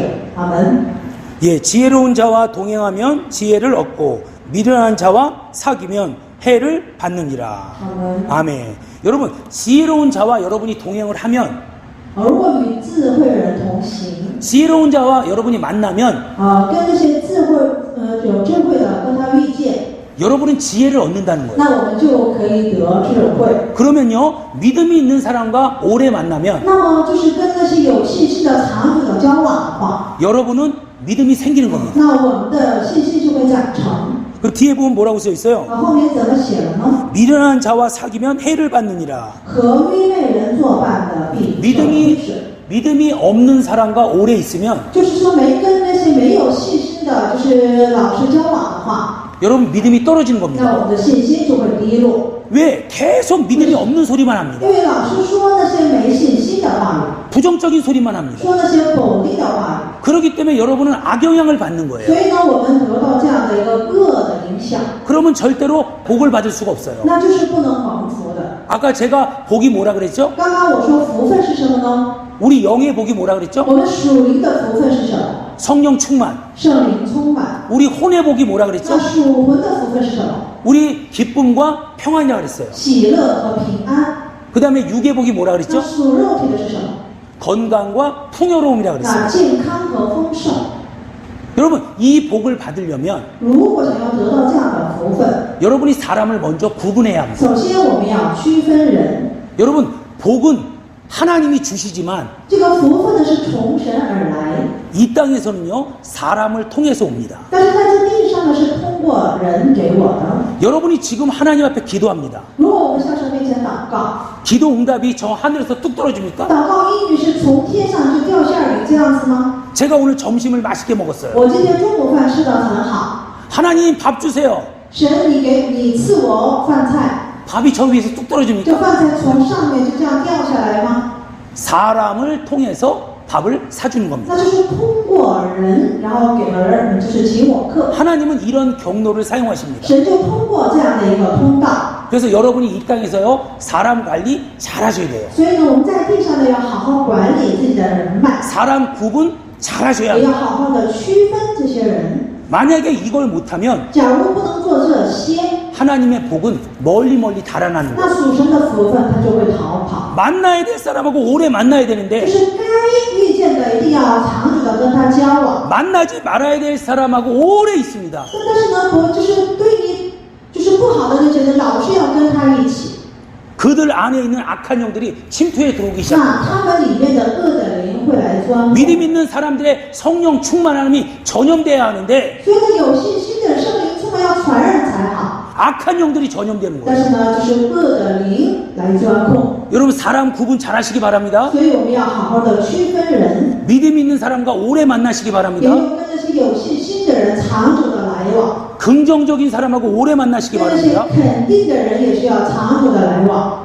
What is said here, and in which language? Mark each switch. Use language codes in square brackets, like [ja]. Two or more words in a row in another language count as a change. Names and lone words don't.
[zh] 阿门。 [ko] 예, 지혜로운 자와 동행하면 지혜를 얻고 미련한 자와 사귀면 해를 받느니라. 아멘. 아멘. 여러분 지혜로운 자와 여러분이 동행을 하면 [zh] 如果与智慧人同行， [ko] 지혜로운 자와 여러분이 만나면 [zh] 跟那些有智慧的跟他遇见， [ko] 여러분은 지혜를 얻는다는 거예요. [zh] 那我们就可以得智慧。 [ko] 그러면요 믿음이 있는 사람과 오래 만나면 [zh] 那么就是跟那些有信心的长久的交往的话， [ko] 여러분은 믿음이 생기는 겁니다. [zh] 那我们的信心就会长成。 [ko] 그 뒤에 보면 뭐라고 써 있어요? [zh] 后面怎么写了呢？ [ko] 미련한 자와 사귀면 해를 받느니라. [zh] 和愚昧人作伴的必受亏损。 [ko] 믿음이 없는 사람과 오래 있으면 [zh] 就是说跟那些没有信心的，就是老是交往的话， [ko] 여러분 믿음이 떨어지는 [zh] 那 [ko] 겁니다. [zh] 我们的信心就会低落。 [ko] 왜? 계속 믿음이 없는 소리만 합니다. [zh] 因为老是说那些没信心的话语， [ko] 부정적인 소리만 합니다. [zh] 说那些否定的话语。 [ko] 그렇기 때문에 여러분은 악영향을 받는 [zh] 所 [ko] 거예요. [zh] 以呢，我们得到这样的一个恶的影响， [ko] 그러면 절대로 복을 받을 수가 없어요. [zh] 那就是不能蒙福的。 [ko] 아까 제가 복이 뭐라 그랬죠? [zh] 刚刚我说福分是什么呢？ [ko] 우리 영의 복이 뭐라 그랬죠? [zh] 我们属灵的福分是什么？ [ko] 성령 충만. [zh] 圣灵充满。 [ko] 우리 혼의 복이 뭐라 그랬죠? [zh] 那属魂的福分是什么？ [ko] 우리 기쁨과 평안이라 그랬어요. [zh] 喜乐和平安。 [ko] 그 다음에 육의 복이 뭐라 [zh] 那 [ko] 그랬죠? [zh] 属肉体的是什么？ [ko] 건강과 풍요로움이라 그랬어요. [zh] 那健康和丰盛。 [ko] 여러분 이 복을 받으려면 [zh] 如果想要得到这样的福分， [ko] 여러분이 사람을 먼저 구분해야 합니다. [zh] 首先我们要区分人。 [ko] 여러분 복은 하나님이 주시지만 [zh] 这个福分呢是从神而来， [ko] 이 땅에서는요 사람을 통해서 옵니다. [zh] 但是在这地上呢是通过人给我的。 [ko] 여러분이 지금 하나님 앞에 기도합니다. [zh] 如果我们向神面前祷告， [ko] 기도 응답이 저 하늘에서 뚝 떨어집니까? [zh] 祷告应允是从天上就掉下雨这样子吗？ [ko] 제가 오늘 점심을 맛있게 먹었어요. [zh] 我今天中午饭吃得很好， [ko] 하나님 밥 주세요. [zh] 神你赐我饭菜， [ko] 밥이 저 위에서 뚝 [zh] 这 [ko] 떨어집니까? [zh] 饭菜从上面就这样掉下来吗？ [ko] 사람을 통해서 밥을 사주는 겁니다. [zh] 那就是通过人，然后给了人，就是请我客。 [ko] 하나님은 이런 경로를 사용하십니다. [zh] 神就通过这样的一个通道， [ko] 그래서 여러분이 이 땅에서요 사람 관리 잘 하셔야 돼요. [zh] 所以呢，我们在地上呢要好好管理自己的人脉， [ko] 사람 구분 잘 하셔야 [zh] 也要 [ko] 합니다. [zh] 好好的区分这些人。 [ko] 만약에 이걸 못하면 [zh] 假如不能做这些， [ko] 하나님의 복은 멀리 달아나는 [zh] 那 [ko] 거예요. [zh] 属神的福分它就会逃跑。 [ko] 만나야 될 사람하고 오래 만나야 [zh] 就 [ko] 되는데 [zh] 是该遇的一定要长久的跟他交往。 [ko] 만나지 말아야 될 사람하고 오래 있습니다. [zh] 但是呢，就是对你就是不好的人，觉得老是要跟他一起， [ko] 그들 안에 있는 악한 영들이 침투해 들어오기 [zh] 那 [ko] 시작합니다. [zh] 他们里面的恶的灵会来钻。 [ko] 믿음 있는 사람들의 성령 충만함이 전염돼야 하는데 [zh] 所以呢，有信心的人圣灵充满要传染才好。 [ko] 악한 영들이 전염되는 [zh] 但 [ko] 거예요. [zh] 是呢，就是恶的灵来钻控。 [ko] 여러분 사람 구분 잘 하시기 바랍니다. [zh] 所以我们要好好的区分人， [ko] 믿음 있는 사람과 오래 만나시기 [zh] 也 [ko] 바랍니다. [zh] 有跟那些有信心的人长久的来往， [ko] 긍정적인 사람하고 오래 만나시기 [zh] 跟那些 [ko] 바랍니다. [zh] 肯定的人也是要长久的来往。